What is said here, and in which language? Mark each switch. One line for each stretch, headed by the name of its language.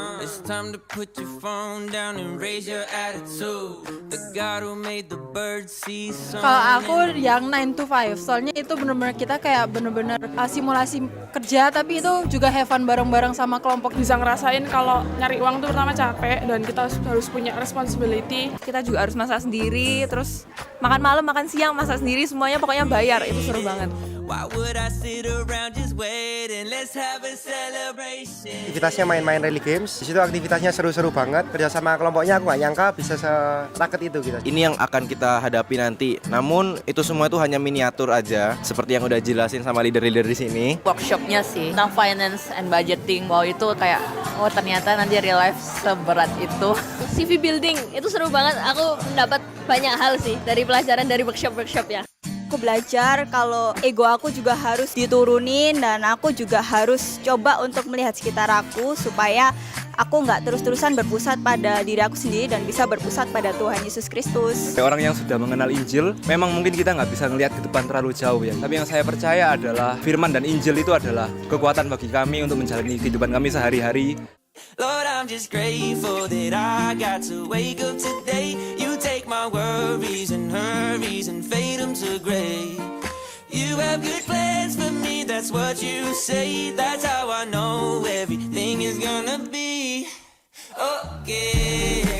English: It's time to put your phone down and raise your attitude. The God who made the birds see sun.
Indonesian: Kalau aku yang 9 to 5, soalnya itu benar-benar kita kayak benar-benar simulasi kerja, tapi itu juga
English: have fun
Indonesian: bareng-bareng sama kelompok. Bisa ngerasain kalau nyari uang tuh pertama capek dan kita harus punya responsibility. Kita juga harus masak sendiri, terus makan malam, makan siang, masak sendiri, semuanya pokoknya bayar. Itu seru banget.
English: Why would I sit around just waiting? Let's have a celebration.
Indonesian: Aktivitasnya main-main rally games. Di situ aktivitasnya seru-seru banget. Kerjasama kelompoknya aku gak nyangka bisa seraket itu kita. Ini yang akan kita hadapi nanti. Namun itu semua itu hanya miniatur aja, seperti yang udah jelasin sama leader-leader di sini. Workshopnya sih tentang
English: finance and budgeting.
Indonesian: Wow, itu kayak ternyata nanti
English: real life
Indonesian: seberat itu. CV building itu seru banget. Aku mendapat banyak hal sih dari pelajaran dari workshop-workshopnya. aku belajar kalau ego aku juga harus diturunin dan aku juga harus coba untuk melihat sekitar aku supaya aku nggak terus-terusan berpusat pada diri aku sendiri dan bisa berpusat pada Tuhan Yesus Kristus. Orang yang sudah mengenal Injil, memang mungkin kita nggak bisa ngelihat ke depan terlalu jauh ya. Tapi yang saya percaya adalah firman dan Injil itu adalah kekuatan bagi kami untuk menjalani kehidupan kami sehari-hari.
English: Lord, I'm just grateful that I got to wake up today. You take my worries and hurries and fade them to gray. You have good plans for me, that's what you say. That's how I know everything is gonna be okay.